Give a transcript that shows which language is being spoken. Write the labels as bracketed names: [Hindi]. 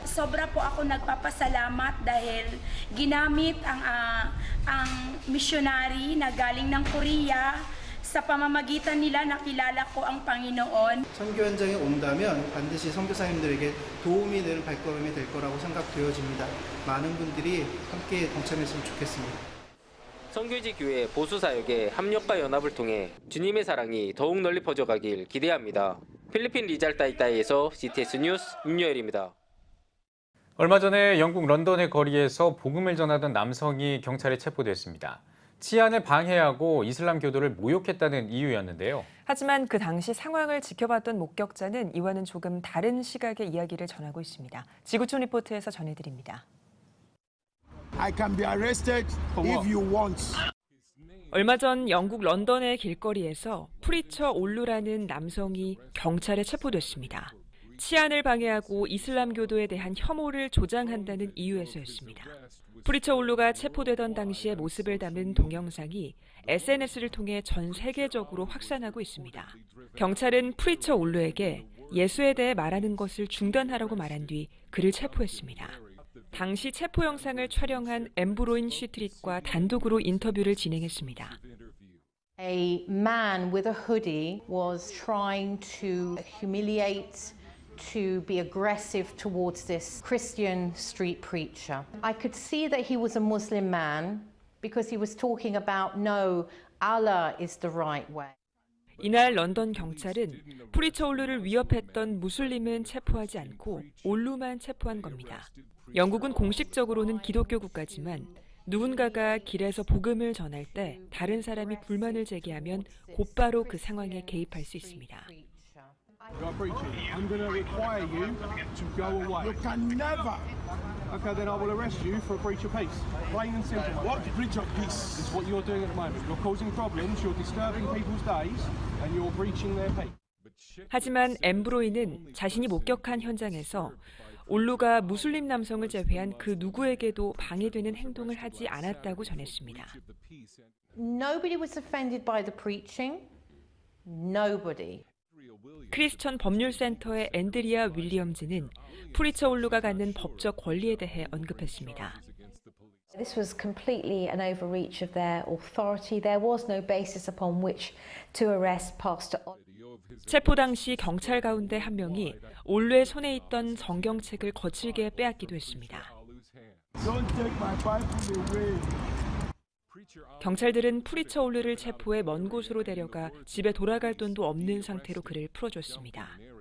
[Filipino] Sobra po ako nagpapasalamat dahil ginamit ang missionary na galing ng Korea. Sa pamamagitan nila nakilala ko ang Panginoon. [Korean] 선교 현장에 온다면 반드시 선교사님들에게 도움이 되는 발걸음이 될 거라고 생각되어집니다. 많은 분들이 함께 동참했으면 좋겠습니다. 선교지 교회 보수 사역의 합력과 연합을 통해 주님의 사랑이 더욱 널리 퍼져가길 기대합니다. 필리핀 리잘 따이따이에서 CTS 뉴스 윤여일입니다. 얼마 전에 영국 런던의 거리에서 복음을 전하던 남성이 경찰에 체포됐습니다. 치안을 방해하고 이슬람 교도를 모욕했다는 이유였는데요. 하지만 그 당시 상황을 지켜봤던 목격자는 이와는 조금 다른 시각의 이야기를 전하고 있습니다. 지구촌 리포트에서 전해드립니다. [English] I can be arrested if you want. [Korean] 얼마 전 영국 런던의 길거리에서 프리처 올루라는 남성이 경찰에 체포됐습니다. 치안을 방해하고 이슬람 교도에 대한 혐오를 조장한다는 이유에서였습니다. 프리처 올루가 체포되던 당시의 모습을 담은 동영상이 SNS를 통해 전 세계적으로 확산하고 있습니다. 경찰은 프리처 올루에게 예수에 대해 말하는 것을 중단하라고 말한 뒤 그를 체포했습니다. 당시 체포 영상을 촬영한 엠브로인 슈트릿과 단독으로 인터뷰를 진행했습니다. [English] A man with a hoodie was trying to humiliate to be aggressive towards this Christian street preacher. I could see that he was a Muslim man because he was talking about no, Allah is the right way. [Korean] 이날 런던 경찰은 프리처 올루를 위협했던 무슬림은 체포하지 않고 올루만 체포한 겁니다. 영국은 공식적으로는 기독교 국가지만 누군가가 길에서 복음을 전할 때 다른 사람이 불만을 제기하면 곧바로 그 상황에 개입할 수 있습니다. [English] You're preaching. I'm going to require you to go away. You can never. Okay, then I will arrest you for a breach of peace. Plain and simple. What breach of peace? It's what you're doing at the moment. You're causing problems. You're disturbing people's days, and you're breaching their peace. [Korean] 하지만 엠브로이는 자신이 목격한 현장에서 올루가 무슬림 남성을 제외한 그 누구에게도 방해되는 행동을 하지 않았다고 전했습니다. [English] Nobody was offended by the preaching. Nobody. [Korean] 크리스천 법률센터의 앤드리아 윌리엄즈는 프리처 올루가 갖는 법적 권리에 대해 언급했습니다. [English] This was completely an overreach of their authority. There was no basis upon which to arrest Pastor. [Korean] 체포 당시 경찰 가운데 한 명이 올루의 손에 있던 성경책을 거칠게 빼앗기도 했습니다. 경찰들은 프리처 올루를 체포해 먼 곳으로 데려가 집에 돌아갈 돈도 없는 상태로 그를 풀어줬습니다.